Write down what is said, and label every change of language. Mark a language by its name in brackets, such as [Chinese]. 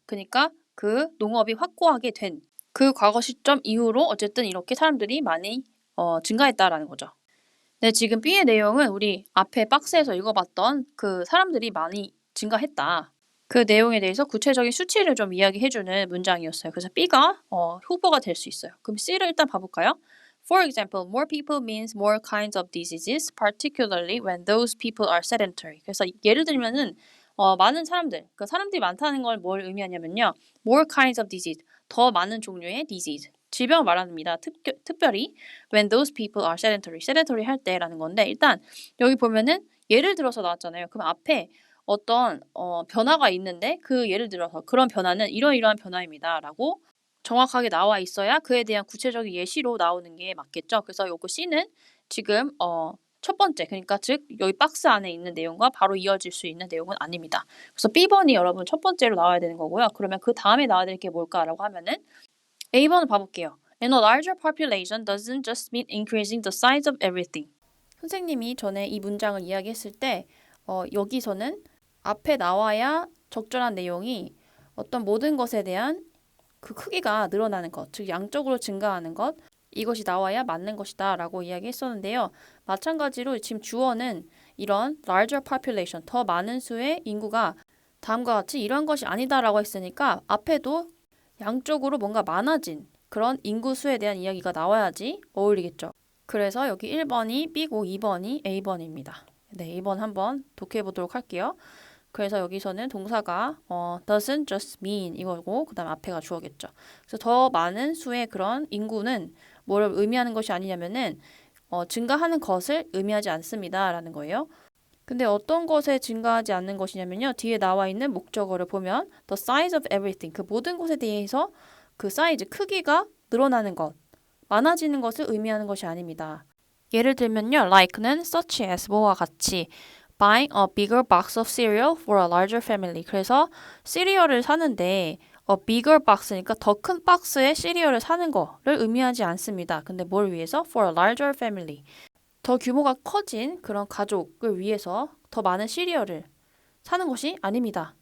[Korean] 그러니까 그 농업이 확고하게 된 그 과거 시점 이후로 어쨌든 이렇게 사람들이 많이 증가했다라는 거죠. 네, 지금 B의 내용은 우리 앞에 박스에서 읽어봤던 그 사람들이 많이 증가했다. 그 내용에 대해서 구체적인 수치를 좀 이야기해주는 문장이었어요. 그래서 B가 후보가 될 수 있어요. 그럼 C를 일단 봐볼까요? [English] For example, more people means more kinds of diseases, particularly when those people are sedentary. [Korean] 그래서 예를 들면은 많은 사람들, 그 사람들이 많다는 걸 뭘 의미하냐면요. [English] more kinds of disease, [Korean] 더 많은 종류의 disease, 질병을 말합니다. 특별히 [English] when those people are sedentary, [Korean] sedentary 할 때라는 건데 일단 여기 보면은 예를 들어서 나왔잖아요. 그럼 앞에 어떤 변화가 있는데 그 예를 들어서 그런 변화는 이러이러한 변화입니다라고 정확하게 나와 있어야 그에 대한 구체적인 예시로 나오는 게 맞겠죠. 그래서 요거 C는 지금 첫 번째, 그러니까 즉 여기 박스 안에 있는 내용과 바로 이어질 수 있는 내용은 아닙니다. 그래서 B번이 여러분 첫 번째로 나와야 되는 거고요. 그러면 그 다음에 나와야 될 게 뭘까라고 하면은 A번을 봐볼게요. [English] And a larger population doesn't just mean increasing the size of everything. [Korean] 선생님이 전에 이 문장을 이야기했을 때 여기서는 앞에 나와야 적절한 내용이 어떤 모든 것에 대한 그 크기가 늘어나는 것, 즉 양적으로 증가하는 것, 이것이 나와야 맞는 것이다 라고 이야기했었는데요. 마찬가지로 지금 주어는 이런 larger population, 더 많은 수의 인구가 다음과 같이 이런 것이 아니다라고 했으니까 앞에도 양쪽으로 뭔가 많아진 그런 인구수에 대한 이야기가 나와야지 어울리겠죠. 그래서 여기 1번이 B고 2번이 A번입니다. 네, 2번 한번 독해해 보도록 할게요. 그래서 여기서는 동사가 [English] doesn't just mean [Korean] 이거고 그 다음 앞에가 주어겠죠. 그래서 더 많은 수의 그런 인구는 뭘 의미하는 것이 아니냐면은 증가하는 것을 의미하지 않습니다 라는 거예요. 근데 어떤 것에 증가하지 않는 것이냐면요. 뒤에 나와 있는 목적어를 보면 [English] the size of everything, [Korean] 그 모든 것에 대해서 그 사이즈, 크기가 늘어나는 것, 많아지는 것을 의미하는 것이 아닙니다. 예를 들면요. [English] like는 such as, 뭐와 같이 buying a bigger box of cereal for a larger family. [Korean] 그래서 시리얼을 사는데 [English] a bigger box [Korean] 니까 더 큰 박스의 시리얼을 사는 거를 의미하지 않습니다. [English] 근데 뭘 위해서? for a larger family. [Korean] 더 규모가 커진 그런 가족을 위해서 더 많은 시리얼을 사는 것이 아닙니다.